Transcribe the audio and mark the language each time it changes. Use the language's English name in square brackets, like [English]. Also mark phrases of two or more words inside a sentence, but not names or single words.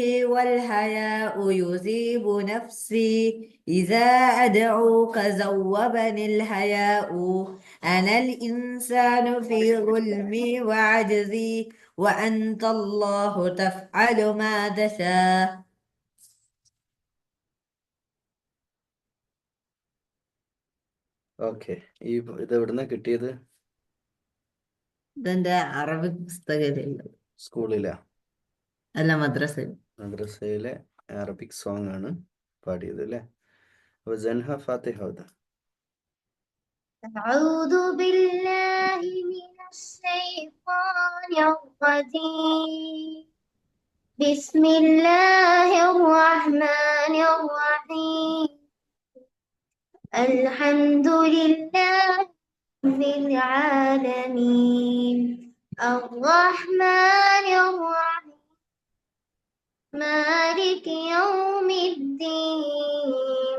[Arabic] والحياء يذيب نفسي، إذا أدعوك ذوبني الحياء. أنا الإنسان في ظلمي وعجزي، وأنت الله تفعل ما تشاء. [Malayalam] ഓക്കെ. ഇത് എവിടുന്നാ കിട്ടിയത്? ഇതെന്റെ അറബിക് പുസ്തകത്തിലുള്ളത്. സ്കൂളിലാ? അല്ല, മദ്രസയിൽ. മദ്രസയിലെ [English] Arabic song [Malayalam] ആണ് പാടിയത് അല്ലേ? അപ്പൊ ജൻഹ ഫാത്തിഹ ഓതാ. [Arabic] أعوذ بالله من الشيطان الرجيم. بسم الله الرحمن الرحيم. الحمد لله رب العالمين، الرحمن الرحيم، مالك يوم الدين.